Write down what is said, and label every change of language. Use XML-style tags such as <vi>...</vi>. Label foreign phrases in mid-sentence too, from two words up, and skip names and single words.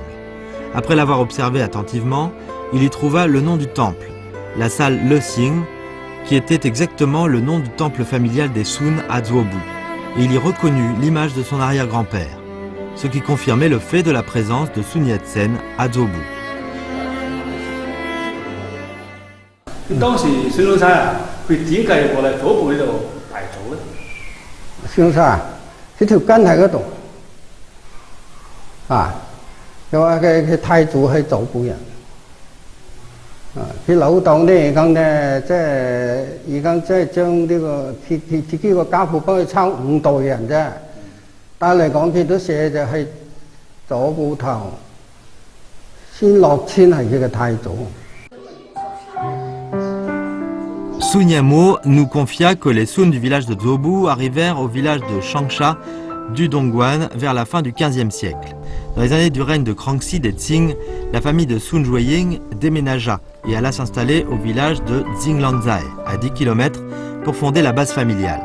<fr>Après l'avoir observé attentivement, il y trouva le nom du temple, la salle Le Xing, qui était exactement le nom du temple familial des Sun à Zuobu. Et il y reconnut l'image de son arrière-grand-père, ce qui confirmait le fait de la présence de Sun Yat-sen à Zuobu.</fr> <yue>當時孫中山啊，佢點解過嚟左部呢度大祖咧？孫中山啊，佢條根喺嗰度，又話佢太祖係左部人。佢老豆呢而家呢，而家將呢個自己個家父幫佢抄5代人啫，但係嚟講佢都寫就係左部頭，孫樂遷係佢嘅太祖。</yue> <fr>Sun Yamo nous confia que les Sun du village de Zuobu arrivèrent au village de Changsha du Dongguan vers la fin du XVe siècle. Dans les années du règne de Kangxi des Qing, la famille de Sun Jueying déménagea et alla s'installer au village de Xinglanzai, à 10 km, pour fonder la base familiale.</fr>